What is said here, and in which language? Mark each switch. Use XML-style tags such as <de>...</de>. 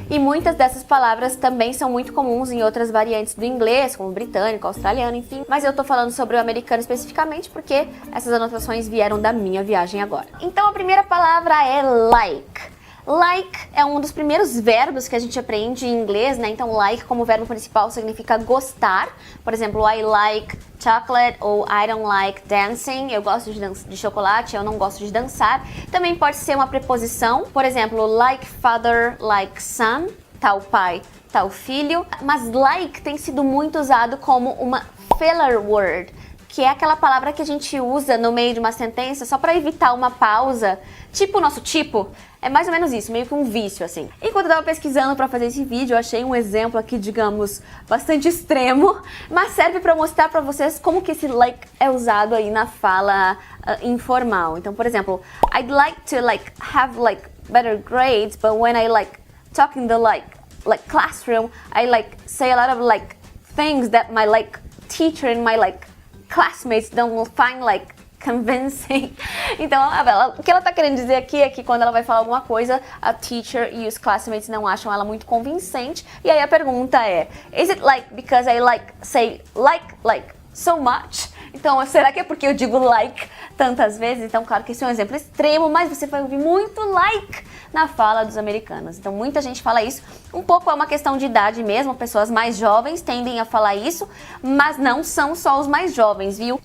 <pt>E muitas dessas palavras também são muito comuns em outras variantes do inglês, como britânico, australiano, enfim. Mas eu tô falando sobre o americano especificamente porque essas anotações vieram da minha viagem agora. Então a primeira palavra é like. Like é um dos primeiros verbos que a gente aprende em inglês, né? Então, like como verbo principal significa gostar. Por exemplo,</pt> <en>I like chocolate</en> <pt>ou</pt> <en>I don't like dancing.</en> <pt>Eu gosto de chocolate, eu não gosto de dançar. Também pode ser uma preposição. Por exemplo,</pt> <en>like father, like son.</en> <pt>Tal pai, tal filho. Mas like tem sido muito usado como uma filler word, que é aquela palavra que a gente usa no meio de uma sentença só para evitar uma pausa. Tipo o nosso tipo. É mais ou menos isso, meio que um vício, assim. Enquanto eu tava pesquisando pra fazer esse vídeo, eu achei um exemplo aqui, digamos, bastante extremo, mas serve pra mostrar pra vocês como que esse like é usado aí na fala informal. Então, por exemplo,</pt> <en>I'd like to have better grades, but when I talk in the classroom, I say a lot of things that my teacher and my classmates don't find convincing.</en> <pt>Então, o que ela tá querendo dizer aqui é que quando ela vai falar alguma coisa, a teacher e os classmates não acham ela muito convincente. E aí a pergunta é,</pt> <en>is it because I say so much?</en> <pt>Então, será que é porque eu digo like tantas vezes? Então, claro que esse é um exemplo extremo, mas você vai ouvir muito like na fala dos americanos. Então, muita gente fala isso. Um pouco é uma questão de idade mesmo, pessoas mais jovens tendem a falar isso, mas não são só os mais jovens, viu?</pt>